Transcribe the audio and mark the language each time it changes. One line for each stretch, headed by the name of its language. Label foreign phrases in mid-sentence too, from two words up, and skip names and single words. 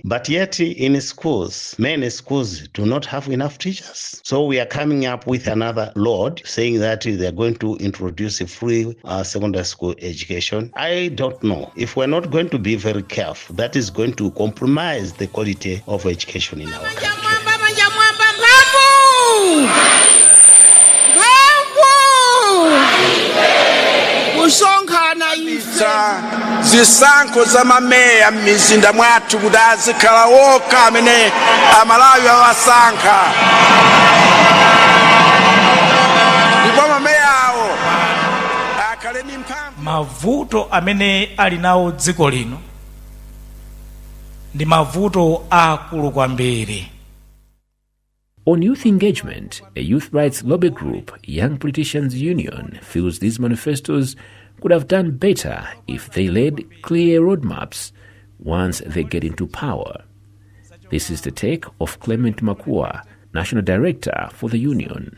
English: But yet in schools, many schools do not have enough teachers. So we are coming up with another load saying that they are going to introduce a free secondary school education. I don't know. If we're not going to be very careful, that is going to compromise the quality of education in our country.
Nyanja: Zisankho zamameya m'mizinda mwathu kuti azikhala wokha amene amalawi awasankha, ndipo mameya awo akhale ndi mavuto amene ali nawo dziko lino ndi mavuto akulu kwambiri.
English: On youth engagement, a youth rights lobby group, Young Politicians Union, feels these manifestos could have done better if they laid clear roadmaps once they get into power. This is the take of Clement Makua, National Director for the union.